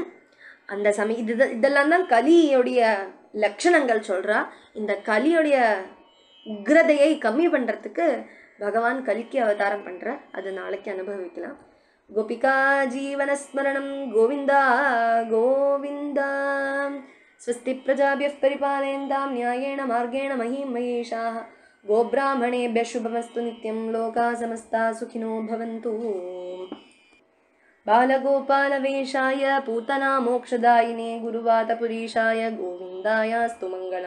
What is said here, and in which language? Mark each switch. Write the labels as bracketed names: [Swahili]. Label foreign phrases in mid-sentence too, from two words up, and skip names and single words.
[Tamil] அந்த இதெல்லாம் தான் கலியோடைய லட்சணங்கள் சொல்றா. இந்த கலியோடைய உக்ரதையை கம்மி பண்றதுக்கு பகவான் கலிக்கு அவதாரம் பண்ற. அது நாளைக்கு அனுபவிக்கலாம். [Sanskrit] गोपिका जीवनस्मरणम् गोविन्द गोविन्द. स्वस्ति प्रजाभ्यः परिपालयन्तां न्यायेण मार्गेण महीं महेशाः. गोब्राह्मणेभ्यः शुभमस्तु नित्यं लोकाः समस्ताः सुखिनो भवन्तु. बालगोपालवेशाय पूतना मोक्षदायिने गुरुवातपुरीशाय गोविन्दायास्तु मङ्गलम्.